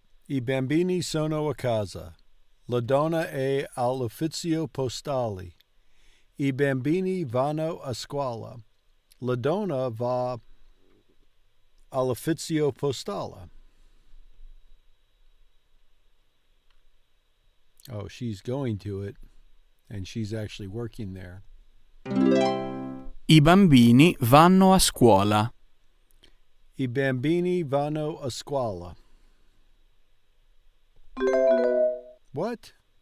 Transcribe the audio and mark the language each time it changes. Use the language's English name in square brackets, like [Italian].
[Italian] I bambini sono a casa. La donna è all'ufficio postale. I bambini vanno a scuola. La donna va all'ufficio postale. [English] Oh, she's going to it, and she's actually working there. [Italian] I bambini vanno a scuola. I bambini vanno a scuola. [English] What?